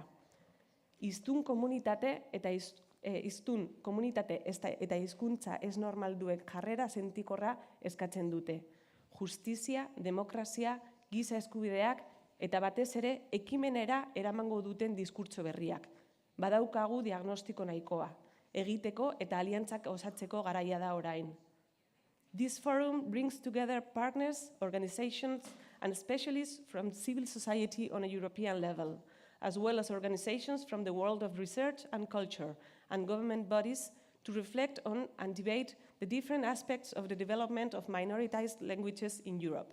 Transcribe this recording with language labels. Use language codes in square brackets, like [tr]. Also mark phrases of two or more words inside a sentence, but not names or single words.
[eu] Hiztun komunitate eta hizkuntza ez normalduek jarrera sentikorra eskatzen dute. Justizia, demokrazia, giza eskubideak eta batez ere ekimenera eramango duten diskurtso berriak. Badaukagu diagnostiko nahikoa, egiteko eta aliantzak osatzeko garaia da orain. [en] This forum brings together partners, organizations and specialists from civil society on a European level, as well as organizations from the world of research and culture and government bodies to reflect on and debate the different aspects of the development of minoritized languages in Europe.